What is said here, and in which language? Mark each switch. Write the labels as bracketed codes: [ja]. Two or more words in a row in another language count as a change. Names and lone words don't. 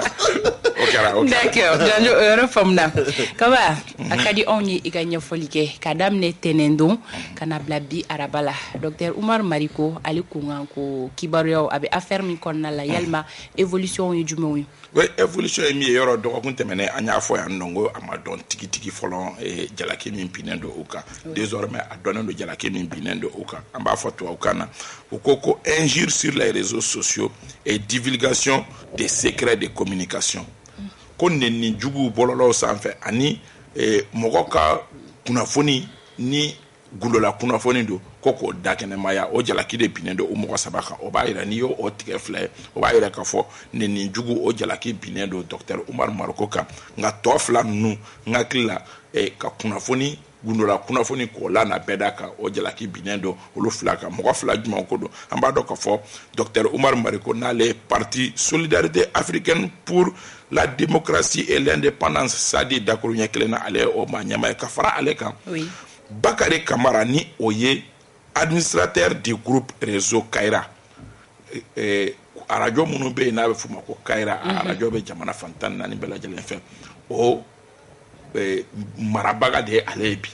[bm] d'accord Janjo yɔrɔ faamuna Kaba a ka di anw ye i ka ɲɛfɔli kɛ ka daminɛ tɛnɛn don ka na bila bi araba la Dr Umar Mariko ale ko kan ko kibaruyaw a bɛ affaire min kɔnɔna la yalima évolution ye jumɛnw ye [fr] oui évolution [bm] ye min ye yɔrɔ dɔgɔkun tɛmɛnen an y'a fɔ yan nɔ ko a ma dɔn tigitigi fɔlɔ jalaki min binnen don o kan désormais a dɔnnen don jalaki min binnen don o kan an b'a fɔ tubabukan na u ko [fr] injure sur les réseaux sociaux et divulgation des secrets de communication [bm] ko nɛni juguw bɔlɔlɔw sanfɛ ani mɔgɔ ka kunnafoni ni gulola kunnafoni don ko k'o da kɛnɛmaya o jalaki de binnen don o mɔgɔ saba kan o b'a yira n'i y'o tigɛ fila ye o b'a yira k'a fɔ nɛni jugu o jalaki binnen don Dr Umar Mariko kan nka tɔ fila ninnu n hakili la ka kunnafoni gulola kunnafoni k'o la na bɛɛ da kan o jalaki binnen don olu fila kan mɔgɔ fila jumɛn ko don an b'a dɔn k'a fɔ Dr Umar Mariko n'ale parti Solidarité africaine pour la démocratie et l'indépendance Sadi dakuru ɲɛ kelen na ale o maa ɲɛma ye ka fara ale kan Bakari Kamara ni o ye [fr] administrateur du groupe réseau [bm] Kayra arajo minnu bɛ yen n'a bɛ f'o ma ko Kayra arajo bɛ jamana fan 14 bɛɛ lajɛlen fɛ o marabaga de ye ale ye bi